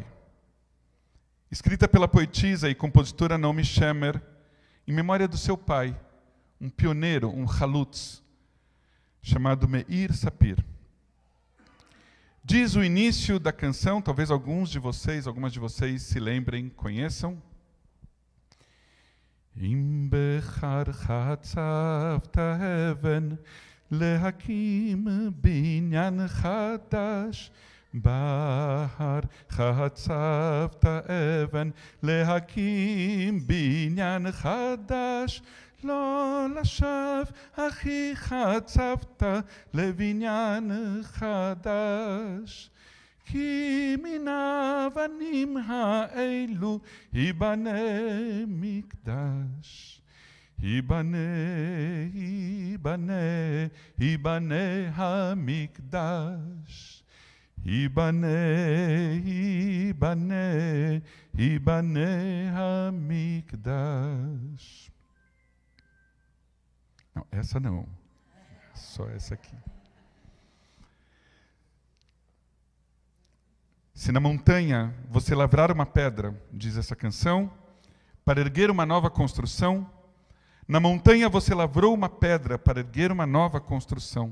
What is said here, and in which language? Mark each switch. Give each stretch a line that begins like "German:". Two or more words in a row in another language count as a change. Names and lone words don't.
Portuguese: Escrita pela poetisa e compositora Naomi Shemer, em memória do seu pai, um pioneiro, um halutz, chamado Meir Sapir. Diz o início da canção, talvez algumas de vocês se lembrem, conheçam.
Hebrew: אם בהר חצבת אבן להקים בניין חדש בהר חצבת אבן להקים בניין chadash לא לשווא אחי חצבת לבניין חדש כי מן האבנים האלו ייבנה מקדש ייבנה המקדש ייבנה המקדש.
Portuguese: Não, essa não. Só essa aqui. Se na montanha você lavrar uma pedra, diz essa canção, para erguer uma nova construção, na montanha você lavrou uma pedra para erguer uma nova construção.